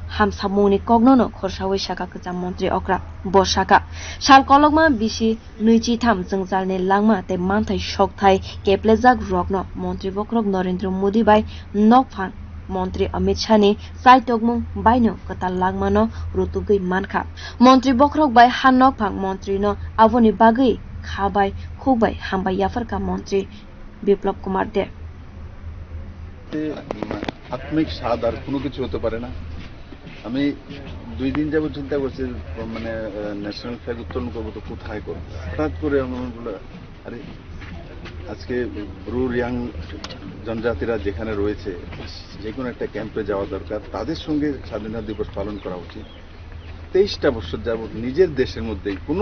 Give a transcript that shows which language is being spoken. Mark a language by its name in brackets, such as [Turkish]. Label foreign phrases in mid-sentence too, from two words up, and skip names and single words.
[Kok Borok] hamsamungni koknono khorsawi saka kwcham montriokra bosaka sal kolokma bisi nuichi tham jungjalni langma te manthai sokthai keplejak rogno montri bokhorok Narendra Modi bai hanokphang montri Amit Shah ni saitokmung baino katal langmano rutugui mankha montri bokhorok bai hanokphang montri no aboni bagai khabai khukbai hambai yafarka montri Biplab Kumar Deb [Bangla] আত্মিক স্বাদ আর কোনো কিছু হতে পারে না আমি 2 দিন যাবত চিন্তা করছি মানে [English] national flag [Bangla] উত্তোলন করবো তো কোথায় করবো হঠাৎ করে আমার বলে আরে আজকে ব্রু রিয়াং জনজাতিরা যেখানে রয়েছে যে কোনো একটা ক্যাম্পে যাওয়া দরকার তাদের সঙ্গে স্বাধীনতা দিবস পালন করা উচিত 23টা বছর যাবত নিজের দেশের মধ্যে কোনো